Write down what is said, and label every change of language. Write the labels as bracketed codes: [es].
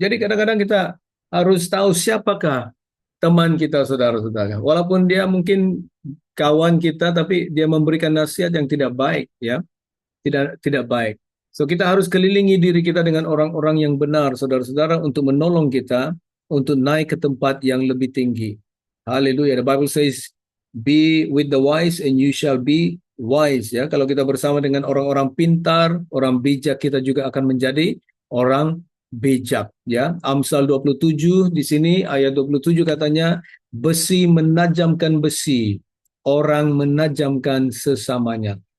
[id] Jadi kadang-kadang kita harus tahu siapakah teman kita, saudara-saudara. Walaupun dia mungkin kawan kita, tapi dia memberikan nasihat yang tidak baik, ya, tidak baik. So kita harus kelilingi diri kita dengan orang-orang yang benar, saudara-saudara, untuk menolong kita untuk naik ke tempat yang lebih tinggi. Haleluya. [en] The Bible says, "Be with the wise and you shall be wise." [id] Ya, kalau kita bersama dengan orang-orang pintar, orang bijak, kita juga akan menjadi orang bijak. Ya, Amsal 27 di sini ayat 27 katanya, besi menajamkan besi, orang menajamkan sesamanya.